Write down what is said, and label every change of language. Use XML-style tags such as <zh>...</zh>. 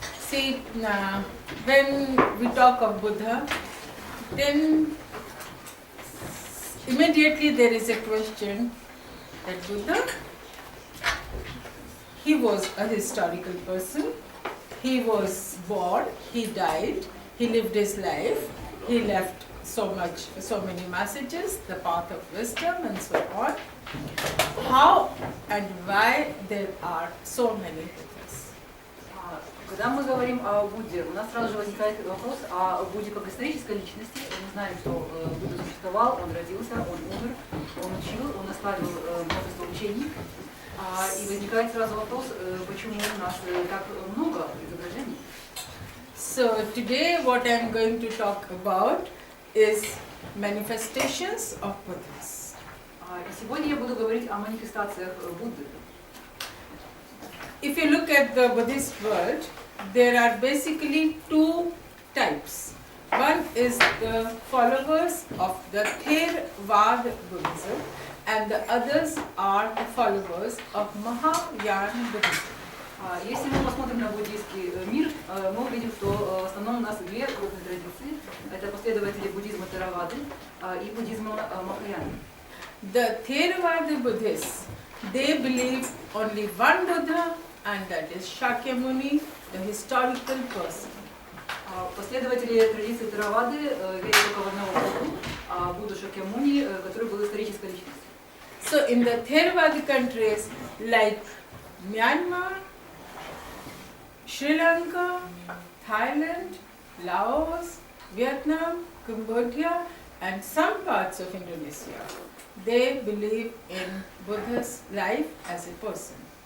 <en>See, when we talk of Buddha, then immediately there is a question that Buddha, he was a historical person, he was born, he died, he lived his life, he left so many messages, the path of wisdom and so on. How and why there are so many Buddhas?</en> <ru>Когда мы говорим о Будде, у нас сразу же возникает вопрос о Будде как исторической личности. Мы знаем, что Будда существовал, он родился, он умер, он учил, он оставил множество учений. И возникает сразу вопрос, почему у нас так много изображений.</ru> <en>So today what I am going to talk about is manifestations of Buddhas.</en> <ru>И сегодня я буду говорить о манифестациях Будды.</ru> <en>If you look at the Buddhist world, there are basically two types. One is the followers of the Theravada Buddhism, and the others are the followers of Mahayana Buddhism.</en> <ru>Если мы посмотрим на буддийский мир, мы увидим, что в основном у нас две крупные традиции. Это последователи буддизма Theravады и буддизма Махаяны.</ru> <en>The Theravada Buddhists, they believe only one Buddha, and that is Shakyamuni, the historical person.</en> <ru>Последователи традиции Theravады верят только в одного Будду, Будду Шакьямуни, который был исторической личностью.</ru> <en>So in the Theravada countries like Myanmar, Sri Lanka, Thailand, Laos, Vietnam, Cambodia, and some parts of Indonesia, they believe in Buddha's life as a person.</en>